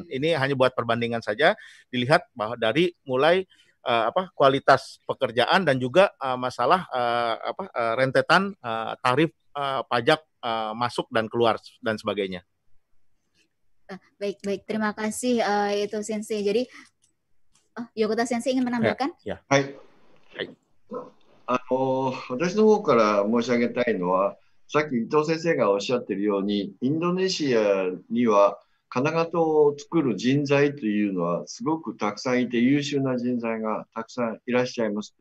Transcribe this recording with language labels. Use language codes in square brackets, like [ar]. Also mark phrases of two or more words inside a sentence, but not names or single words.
[id] Ini hanya buat perbandingan saja, dilihat bahwa dari mulai kualitas pekerjaan dan juga masalah rentetan tarif pajak masuk dan keluar dan sebagainya. Baik, terima kasih itu Sensei. Jadi Yokota Sensei ingin menambahkan? Ya. [ja] 私の方から申し上げたいのは、さっき伊藤先生がおっしゃっているように、インドネシアには金型を作る人材というのはすごくたくさんいて、優秀な人材がたくさんいらっしゃいます。